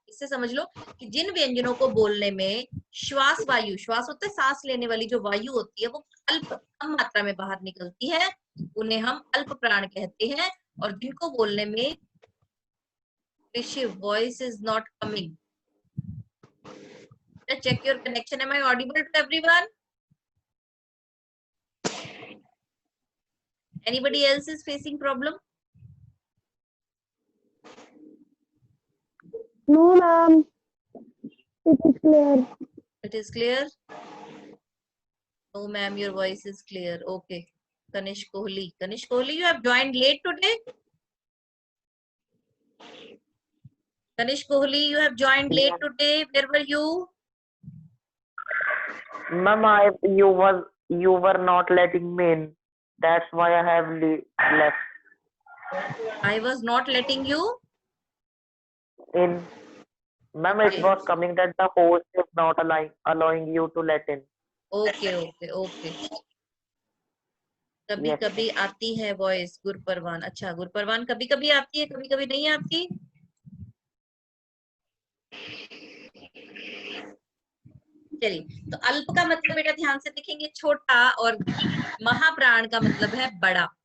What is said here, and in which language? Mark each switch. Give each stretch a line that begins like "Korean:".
Hindi: इससे समझ लो कि जिन व्यंजनों को बोलने में श्वास वायु, श्वास होता है सांस लेने वाली जो वायु होती है, वो अल्प, कम मात्रा में बाहर निकलती है, उन्हें हम अल्प प्राण कहते हैं। और जिनको बोलने में,
English: Voice is not coming, check your connection, am I audible to everyone? Anybody else is facing problem? No, ma'am. It is clear. It is clear? No, ma'am, your voice is clear. Okay. Kanish Kohli. Kanish Kohli, you have joined late today? Kanish Kohli, you have joined late today. Where were you? Ma'am, you were not letting me in. That's why I have left I was not letting you in. Ma'am, it was coming that the host is not allowing you to let in. Okay, okay, okay.
Hindi: कभी
English: Yes.
Hindi: कभी आती है voice गुरपरवान। अच्छा, गुरपरवान कभी कभी आती है, कभी कभी नहीं आती। चलिए, तो अल्प का मतलब बेटा ध्यान से देखेंगे छोटा, और महाप्राण का मतलब है बड़ा।